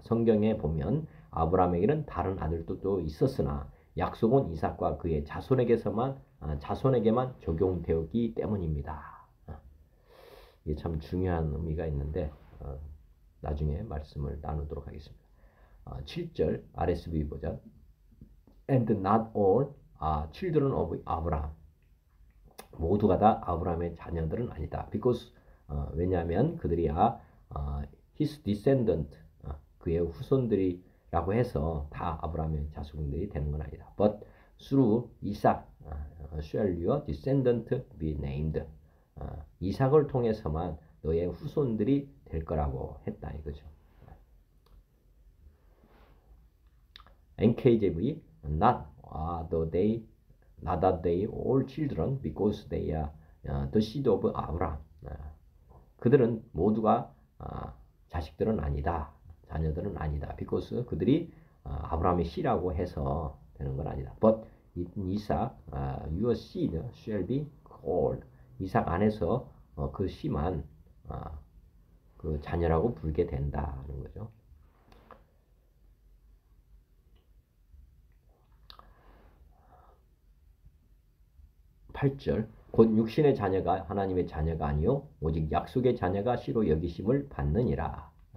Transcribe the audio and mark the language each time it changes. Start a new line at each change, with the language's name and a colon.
Korean: 성경에 보면 아브라함에게는 다른 아들도 또 있었으나 약속은 이삭과 그의 자손에게만 적용되었기 때문입니다. 이게 참 중요한 의미가 있는데 나중에 말씀을 나누도록 하겠습니다. 7절 RSV 버전
English: And not all are children of Abraham.
Korean: 모두가 다 아브라함의 자녀들은 아니다.
English: Because
Korean: 왜냐하면 그들이
English: his descendant
Korean: 그의 후손들이라고 해서 다 아브라함의 자손들이 되는 건 아니다.
English: But through Isaac shall your descendant be named.
Korean: 이삭을 통해서만 너의 후손들이 될 거라고 했다 이거죠. NKJV
English: not are they all children because they are the seed of Abraham.
Korean: 그들은 모두가 자식들은 아니다. 자녀들은 아니다.
English: because
Korean: 그들이 아브라함의 씨라고 해서 되는 건 아니다.
English: But in Isaac, your seed shall be called.
Korean: 이삭 안에서 그 씨만 그 자녀라고 부르게 된다는 거죠. 8절 곧 육신의 자녀가 하나님의 자녀가 아니요 오직 약속의 자녀가 씨로 여기심을 받느니라.